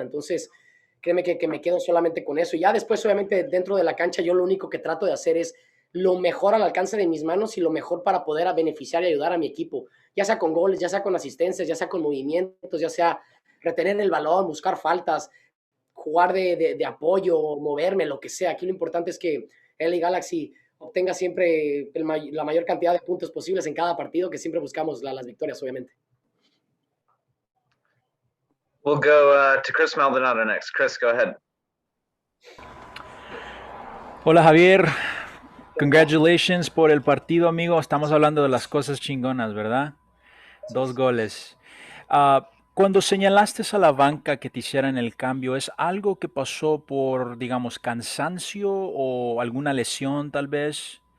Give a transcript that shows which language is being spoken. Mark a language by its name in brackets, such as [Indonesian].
[Spanish] Entonces, créeme que me quedo solamente con eso. Y ya después, obviamente, dentro de la cancha, yo lo único que trato de hacer es lo mejor al alcance de mis manos y lo mejor para poder beneficiar y ayudar a mi equipo, ya sea con goles, ya sea con asistencias, ya sea con movimientos, ya sea retener el balón, buscar faltas, jugar de apoyo, moverme, lo que sea. Aquí lo importante es que LA Galaxy obtenga siempre la mayor cantidad de puntos posibles en cada partido, que siempre buscamos las victorias, obviamente. [English] We'll go to Chris Maldonado next. Chris, go ahead. [Spanish] Hola, Javier. Congratulations por el partido, amigo. Estamos hablando de las cosas chingonas, ¿verdad? 2 goles. Cuando señalaste a la banca que te hicieran el cambio, ¿es algo que pasó por, digamos, cansancio o alguna lesión tal vez?